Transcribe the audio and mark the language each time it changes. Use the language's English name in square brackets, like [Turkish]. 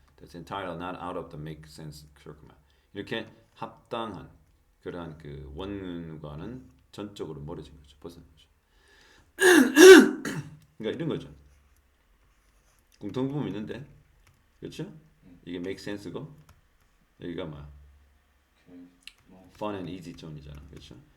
[English] That's entirely not out of the make sense circle. [Korean] 이렇게 합당한 그러한 그 원과는 전적으로 멀어진 거죠. 벗어난 거죠. 그러니까 이런 거죠. 공통부분 있는데, 그렇죠? 이게 make sense고 여기가 뭐야? fun and easy zone이잖아, 그렇죠?